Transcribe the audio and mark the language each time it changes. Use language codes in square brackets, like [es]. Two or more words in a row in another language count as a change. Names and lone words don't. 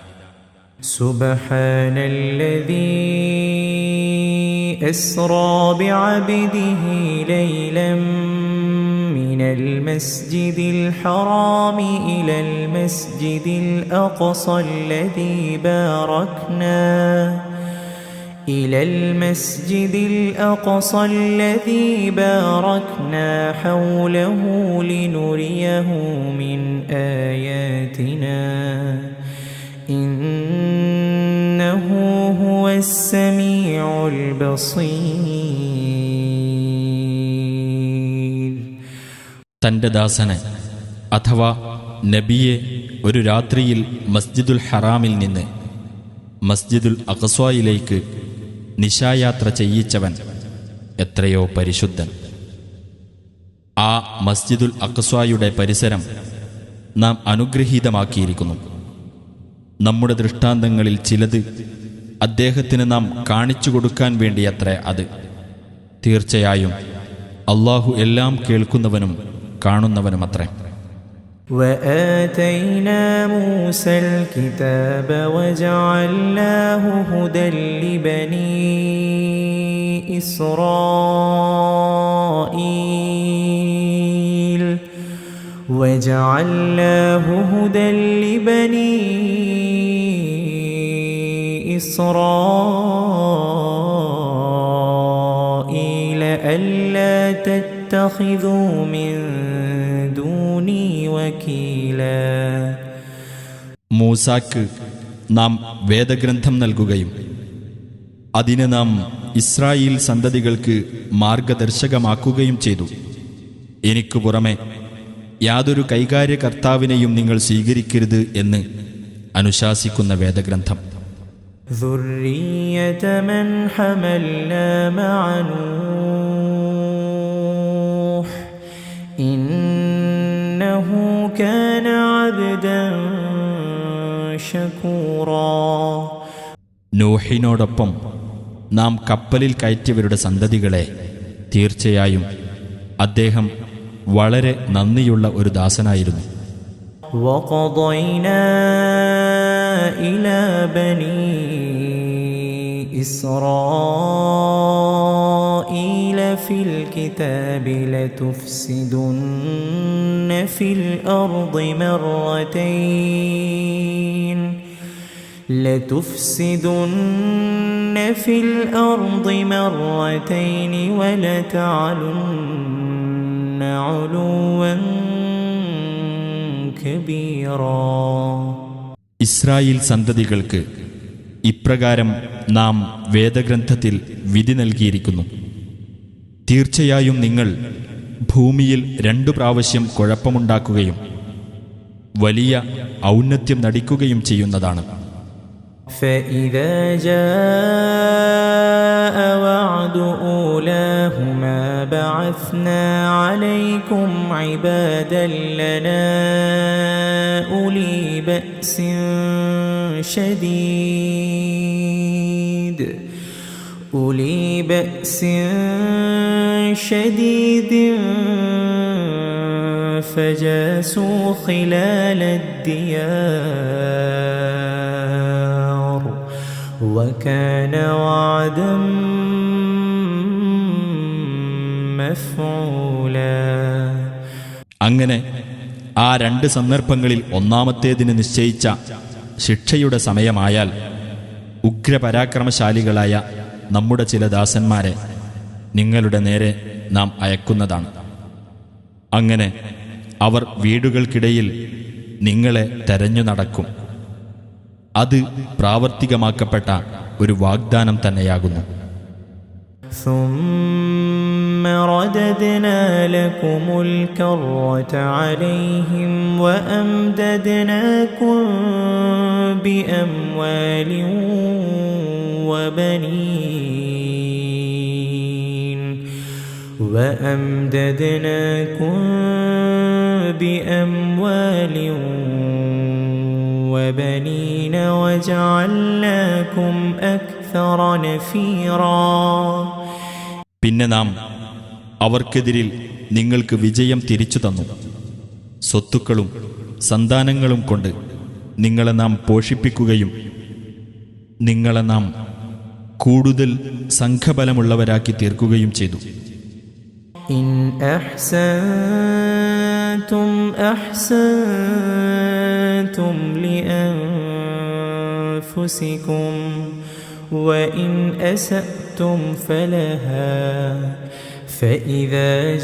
[ar] سبحان الذي أسرى بعبده ليلا من المسجد الحرام إلى المسجد الأقصى الذي باركنا إلى المسجد الأقصى الذي باركنا حوله لنريه من آياتنا إنه هو السميع البصير. [ml] തൻ്റെ ദാസനെ അഥവാ നബിയെ ഒരു രാത്രിയിൽ മസ്ജിദുൽ ഹറാമിൽ നിന്ന് മസ്ജിദുൽ അഖ്സ്വായിലേക്ക് നിശായാത്ര ചെയ്യിച്ചവൻ എത്രയോ പരിശുദ്ധൻ. ആ മസ്ജിദുൽ അഖ്സ്വായുടെ പരിസരം നാം അനുഗ്രഹീതമാക്കിയിരിക്കുന്നു. നമ്മുടെ ദൃഷ്ടാന്തങ്ങളിൽ ചിലത് അദ്ദേഹത്തിന് നാം കാണിച്ചു കൊടുക്കാൻ വേണ്ടിയത്രേ അത്. തീർച്ചയായും അല്ലാഹു എല്ലാം കേൾക്കുന്നവനും കാണുന്നവനുമത്രേ. [ar] وآتينا موسى الكتاب وجعلناه هدى لبني إسرائيل ألا تتخذوا من دوني وكيلا. [ml] മൂസാക്ക് നാം വേദഗ്രന്ഥം നൽകുകയും അതിനെ നാം ഇസ്രായേൽ സന്തതികൾക്ക് മാർഗദർശകമാക്കുകയും ചെയ്തു. എനിക്കു പുറമെ യാതൊരു കൈകാര്യകർത്താവിനെയും നിങ്ങൾ സ്വീകരിക്കരുത് എന്ന് അനുശാസിക്കുന്ന വേദഗ്രന്ഥം. [ar] ذُرِّيَّةَ مَنْ حَمَلْنَا مَعَ نُوحٍ إِنَّهُ كَانَ عَبْدًا شَكُورًا. [ml] നൂഹിനോടൊപ്പം നാം കപ്പലിൽ കയറ്റിയവരുടെ സന്തതികളെ തീർച്ചയായും അദ്ദേഹം വളരെ നന്ദിയുള്ള ഒരു ദാസനായിരുന്നു. [ar] وَقَضَيْنَا إِلَى بَنِي إِسْرَائِيلَ فِي الْكِتَابِ لَتُفْسِدُنَّ فِي الْأَرْضِ مَرَّتَيْنِ وَلَتَعْلُنَّ عُلُوًّا كبيرا. [ml] ഇസ്രായേൽ സന്തതികൾക്ക് ഇപ്രകാരം നാം വേദഗ്രന്ഥത്തിൽ വിധി നൽകിയിരിക്കുന്നു. തീർച്ചയായും നിങ്ങൾ ഭൂമിയിൽ 2 പ്രാവശ്യം കുഴപ്പമുണ്ടാക്കുകയും വലിയ ഔന്നത്യം നടിക്കുകയും ചെയ്യുന്നതാണ്. [ar] فإذا جاء وعد أولاهما بعثنا عليكم عبادا لنا أولي بأس شديد فجاسوا خلال الديار وكان وعدا مفعولا. [ml] അങ്ങനെ ആ 2 സന്ദർഭങ്ങളിൽ ഒന്നാമത്തേതിന് നിശ്ചയിച്ച ശിക്ഷയുടെ സമയമായാൽ ഉഗ്രപരാക്രമശാലികളായ നമ്മുടെ ചില ദാസന്മാരെ നിങ്ങളുടെ നേരെ നാം അയക്കുന്നതാണ്. അങ്ങനെ അവർ വീടുകൾക്കിടയിൽ നിങ്ങളെ തെരഞ്ഞു നടക്കും. അത് പ്രാവർത്തികമാക്കപ്പെട്ട ഒരു വാഗ്ദാനം തന്നെയാകുന്നു. [ar] ثم رددنا لكم الكرة عليهم وأمددناكم بأموال وبنين وجعلناكم أكثر نفيرا. [ml] പിന്നെ നാം അവർക്കെതിരിൽ നിങ്ങൾക്ക് വിജയം തിരിച്ചു തന്നു. സ്വത്തുക്കളും സന്താനങ്ങളും കൊണ്ട് നിങ്ങളെ നാം പോഷിപ്പിക്കുകയും നിങ്ങളെ നാം കൂടുതൽ സംഘബലമുള്ളവരാക്കി തീർക്കുകയും ചെയ്തു. [ar] إن أحسنتم أحسنتم لأنفسكم وإن أسأتم فلها فإذا